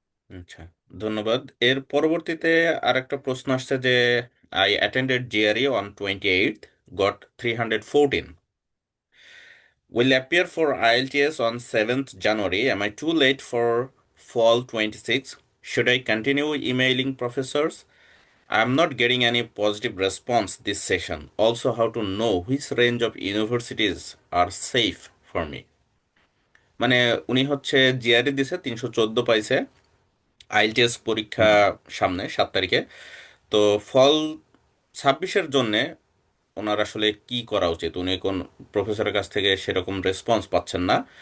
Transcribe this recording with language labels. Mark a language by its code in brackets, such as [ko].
[bn] আচ্ছা, ধন্যবাদ। এর পরবর্তীতে আরেকটা প্রশ্ন আসছে যে [en] I attended GRE on 28th, got 314, will appear for IELTS on 7th January. Am I too late for fall 26? Should I continue emailing professors? I'm not getting any positive response this session. Also, how to know which range of universities are safe for me? [bn] মানে উনি হচ্ছে GRE দিছে, 314 পাইছে, IELTS পরীক্ষা হুম। সামনে 7 তারিখে। তো ফল 26-এর জন্যে ওনার আসলে কি করা উচিত? উনি কোন প্রফেসরের কাছ থেকে সেরকম রেসপন্স পাচ্ছেন না।